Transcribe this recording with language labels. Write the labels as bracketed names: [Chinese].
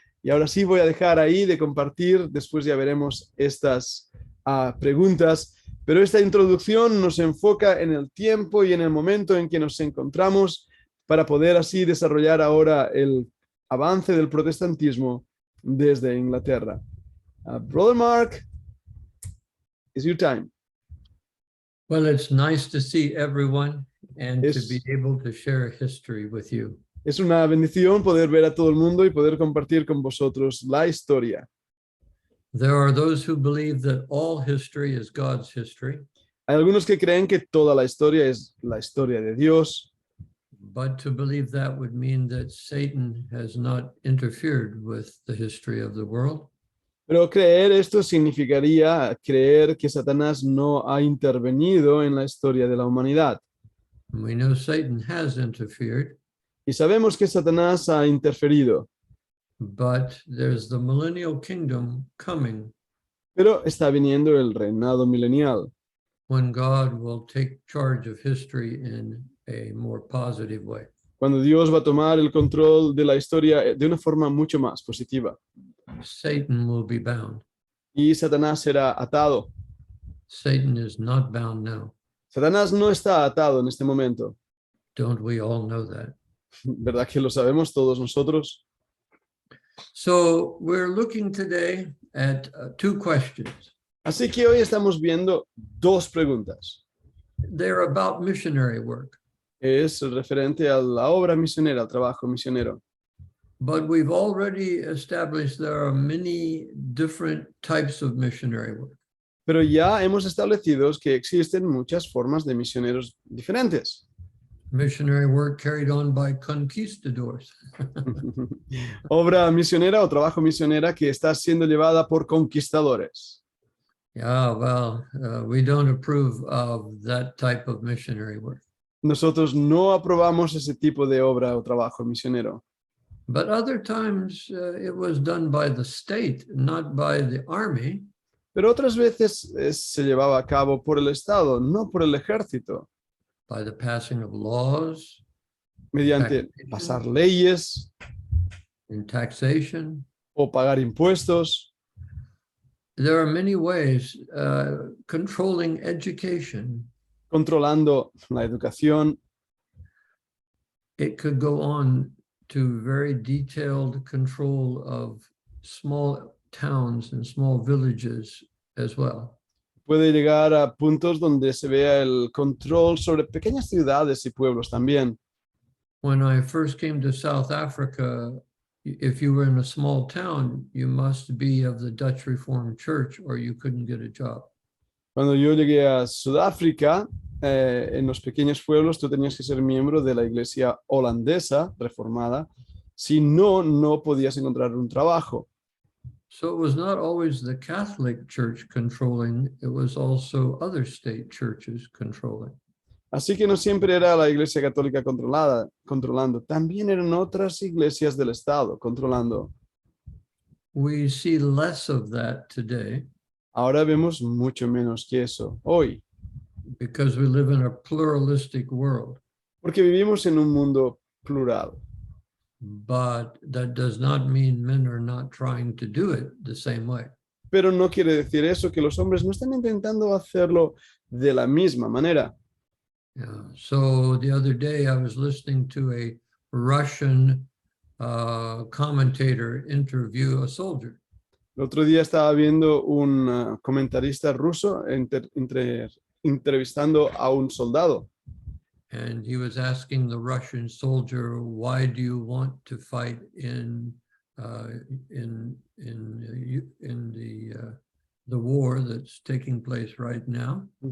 [Spanish] Y ahora sí voy a dejar ahí de compartir, después ya veremos estas preguntas. Pero esta introducción nos enfoca en el tiempo y en el momento en que nos encontramos para poder así desarrollar ahora el avance del protestantismo desde Inglaterra. [English] Brother Mark, it's your time. Well, it's nice to see everyone and to be [Spanish] Es, [English] able to share history with you. [Spanish] es una bendición poder ver a todo el mundo y poder compartir con vosotros la historia. [English] There are those who believe that all history is God's history, [Spanish] Hay algunos que creen que toda la historia es la historia de Dios, [English] but to believe that would mean that Satan has not interfered with the history of the world. [Spanish] pero creer esto significaría creer que Satanás no ha intervenido en la historia de la humanidad. [English] And we know Satan has interfered, [Spanish] Y sabemos que Satanás ha interferido, [English] but there's the millennial kingdom coming [Spanish] pero está viniendo el reinado milenial, [English] when God will take charge of history in a more positive way. [Spanish] cuando Dios va a tomar el control de la historia de una forma mucho más positiva. [English] Satan will be bound. [Spanish] Y Satanás será atado. [English] Satan is not bound now. [Spanish] Satanás no está atado en este momento. [English] Don't we all know that? [Spanish] ¿Verdad que lo sabemos todos nosotros? [English] So we're looking today at two questions. [Spanish] Así que hoy estamos viendo dos preguntas. [English] They're about missionary work, [Spanish] Es referente a la obra misionera, al trabajo misionero. [English] but we've already established there are many different types of missionary work. [Spanish] Pero ya hemos establecido que existen muchas formas de misioneros diferentes. [English] Missionary work carried on by conquistadors. [Spanish] Obra misionera o trabajo misionera que está siendo llevada por conquistadores. [English] Yeah, well, we don't approve of that type of missionary work. [Spanish] Nosotros no aprobamos ese tipo de obra o trabajo misionero. [English] But other times it was done by the state, not by the army. [Spanish] Pero otras veces se llevaba a cabo por el Estado, no por el ejército, [English] By the passing of laws, [Spanish] mediante pasar leyes [English] in taxation. [Spanish] o pagar impuestos. [English] There are many ways controlling education. [Spanish] Controlando la educación. [English] It could go on to very detailed control of small towns and small villages as well. [Spanish] Puede llegar a puntos donde se vea el control sobre pequeñas ciudades y pueblos también. [English] When I first came to South Africa, if you were in a small town, you must be of the Dutch Reformed Church or you couldn't get a job. [Spanish] Cuando yo llegué a Sudáfrica, en los pequeños pueblos tú tenías que ser miembro de la iglesia holandesa reformada. Si no, no podías encontrar un trabajo. [English] So it was not always the Catholic Church controlling, it was also other state churches controlling. [Spanish] Así que no siempre era la iglesia católica controlando. También eran otras iglesias del Estado controlando. [English] We see less of that today [Spanish] Ahora vemos mucho menos que eso hoy, [English] because we live in a pluralistic world. [Spanish] porque vivimos en un mundo plural. [English] But that does not mean men are not trying to do it the same way. [Spanish] Pero no quiere decir eso que los hombres no están intentando hacerlo de la misma manera. [English] Yeah. So the other day I was listening to a Russian commentator interview a soldier. [Spanish] El otro día estaba viendo un comentarista ruso entrevistando a un soldado. [English] And he was asking the Russian soldier, why do you want to fight in the war that's taking place right now?